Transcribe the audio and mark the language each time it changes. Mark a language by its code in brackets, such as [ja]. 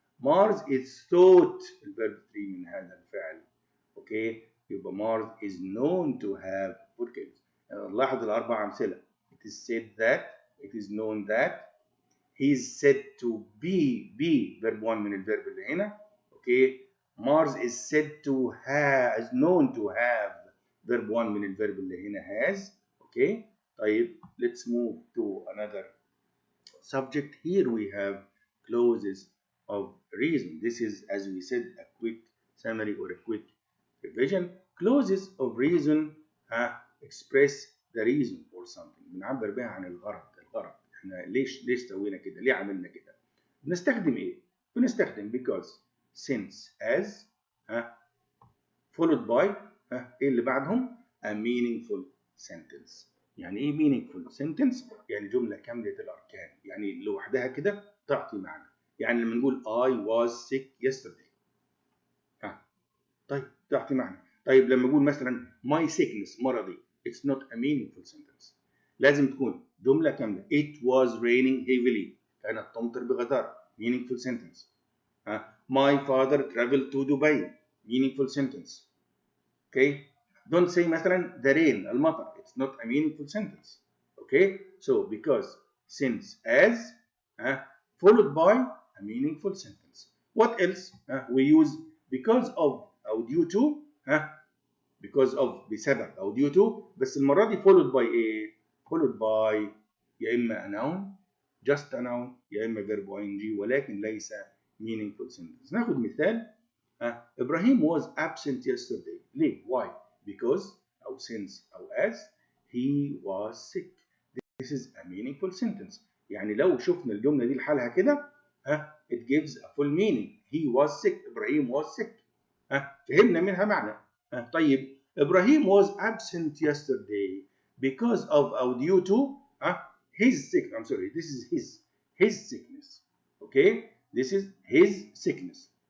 [en] Mars is thought [ar] الفيرب 3 من هذا الفعل. [en] Okay يبقى Mars is known to have volcanoes. [ar] نلاحظ الأربع أمثلة. [en] It is said that, it is known that, he is said to be verb 1 [ar] من الفيرب اللي هنا. [en] okay Mars is said to have, is known to have verb 1 [ar] من الفيرب اللي هنا [en] has. Okay طيب let's move to another subject. Here we have clauses of reason. This is, as we said, a quick summary or a quick revision. Clauses of reason express the reason for something. [ar] بنعبر بها عن الغرض. احنا ليش سوينا كده؟ ليه عملنا كده؟ بنستخدم ايه؟ بنستخدم because, since, as followed by ايه اللي بعدهم؟ [en] a meaningful sentence. [ar] يعني ايه [en] meaningful sentence؟ [ar] يعني جملة كاملة الأركان. يعني لوحدها كده تعطي معنى. [en] يعني لما نقول I was sick yesterday. [ar] طيب تعطي معنى. طيب لما نقول مثلا [en] my sickness [ar] مرضي. [en] It's not a meaningful sentence. [ar] لازم تكون جملة كاملة. [en] It was raining heavily. [ar] كانت تمطر بغزارة. [en] Meaningful sentence. My father traveled to Dubai. Meaningful sentence. Okay? Don't say [ar] مثلا [en] the rain [ar] المطر. [en] It's not a meaningful sentence. Okay? So because, since, as followed by a meaningful sentence. What else? We use because of أو due to. because of [ar] بسبب [en] أو due to. [ar] بس المرة دي followed by إيه؟ [en] followed by [ar] يا إما [en] a noun, just a noun, يا إما verb ing [ar] ولكن ليس [en] meaningful sentence. [ar] ناخد مثال. [en] Ibrahim was absent yesterday. [ar] ليه؟ [en] Why? Because أو since أو as he was sick. This is a meaningful sentence. [ar] يعني لو شفنا الجملة دي لحالها كده it gives a full meaning. [en] He was sick. Ibrahim was sick. [ar] فهمنا منها معنى. طيب [en] Ibrahim was absent yesterday because of أو due to his sickness. I'm sorry, this is his sickness. Okay, this is his sickness.